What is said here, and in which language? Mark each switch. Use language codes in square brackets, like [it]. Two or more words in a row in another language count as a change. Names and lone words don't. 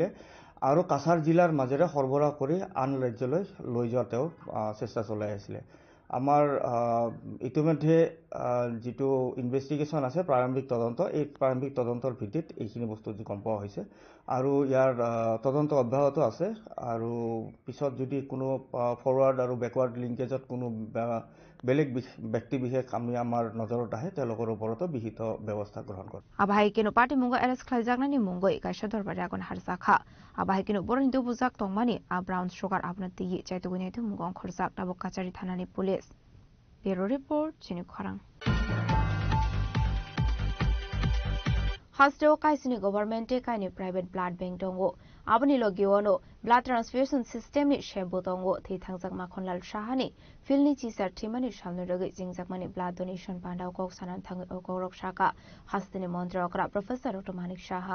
[as] আৰু কাছাৰ জিলাৰ মাজেৰে সৰবৰাহ কৰি আন ৰাজ্যলৈ লৈ যোৱা তেওঁ চেষ্টা চলাই আছিল আমাৰ ইতিমধ্যে যেটো ইনভেষ্টিগেচন আছে প্ৰাৰম্ভিক তদন্ত এই প্ৰাৰম্ভিক তদন্তৰ ভিত্তিত এইখিনি বস্তু গম পোৱা হৈছে আৰু ইয়াৰ তদন্ত অব্যাহত আছে আৰু পিছত যদি কোনো ফৰৱাৰ্ড আৰু [en] backward linkage [as] কোনো বেলেগ ব্যক্তি বিশেষ আমি আমাৰ নজৰত আহে তেওঁলোকৰ ওপৰতো বিহিত ব্যৱস্থা গ্ৰহণ কৰে [dis] আবাই কিনো পাৰ্টি মুঙ্গ এৰেস খাইজাগনানি মুঙ্গই কাইছা দৰবাৰে আগন হাৰজাখা আবাই কিনো বৰহিন্দু বুজাক তংমানি আ [en] brown sugar [dis] আপনাতি চাইতুগুনিতে মুঙ্গং খরজাক দাবক কাচারি থানানি [en] police bureau report [dis] চিনি খরাং Hasdo kaisini government kaini [en] private blood bank [dis] dongo abani logiono [en] blood transfusion system [dis] ni shebo dongo thi thangjak makhonlal shahani filni chisar thimani samne rogi jingjakmani [en] blood donation [dis] pandau kok sanan thang okorok shaka hastini montra okra professor Dr.